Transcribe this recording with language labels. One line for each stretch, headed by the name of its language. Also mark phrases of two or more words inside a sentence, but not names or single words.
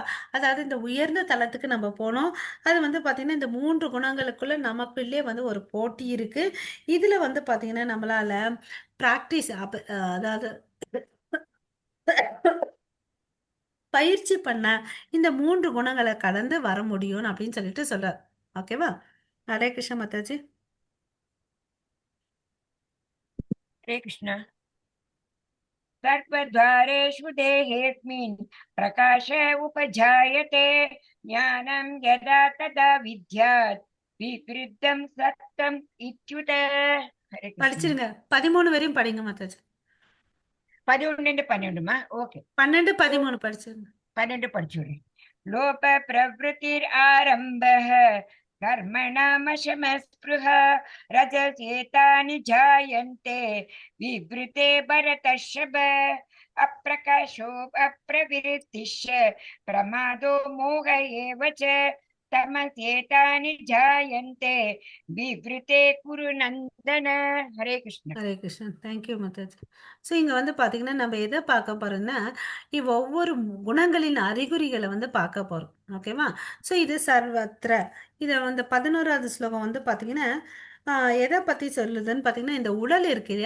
Tamil: அதாவது இந்த உயர்ந்த தலத்துக்கு நம்ம போனோம். அது வந்து பாத்தீங்கன்னா இந்த 3 குணங்களுக்குள்ள நமக்குள்ளே வந்து ஒரு போட்டி இருக்கு. இதுல வந்து பாத்தீங்கன்னா நம்மளால பிராக்டிஸ் அதாவது பயிற்சி பண்ண இந்த 3 குணங்களை கடந்து வர முடியும் அப்படின்னு சொல்லிட்டு சொல்றார். ஓகேவா? ஹரே கிருஷ்ண மாதாஜி.
Sanskrit: हरे कृष्ण सर्वद्वारेषु देहेऽस्मिन् प्रकाश उपजायते ज्ञानं यदा तदा विद्यात् विवृद्धं सत्त्वम् इत्युत हरे कृष्ण
Tamil: படிச்சிருங்க. 13 வரையும் படிங்க மாதாஜி. 11 12மா ஓகே 12 13 படிச்சிருங்க. 12 படிச்சுடுறேன்.
Sanskrit: लोप प्रवृत्तिरारम्भः कर्मणामशमस्पृह रजसेतानि जायन्ते विवृते भरतर्षभ अप्रकाशो अप्रवृत्तिश्च प्रमादो मोह एव च तमसेतानि जायन्ते विवृते कुरु नन्दन हरे कृष्ण
Tamil: ஹரே கிருஷ்ணன். தேங்க்யூ மாதாஜி. ஸோ இங்க வந்து பாத்தீங்கன்னா நம்ம எதை பார்க்க போறோம்னா ஒவ்வொரு குணங்களின் அறிகுறிகளை வந்து பார்க்க போறோம். ஓகேவா? ஸோ இது சர்வத்திர. இதை வந்து 11வது ஸ்லோகம் வந்து பாத்தீங்கன்னா எதை பத்தி சொல்லுதுன்னு பாத்தீங்கன்னா இந்த உடல் இருக்கு இல்லையா?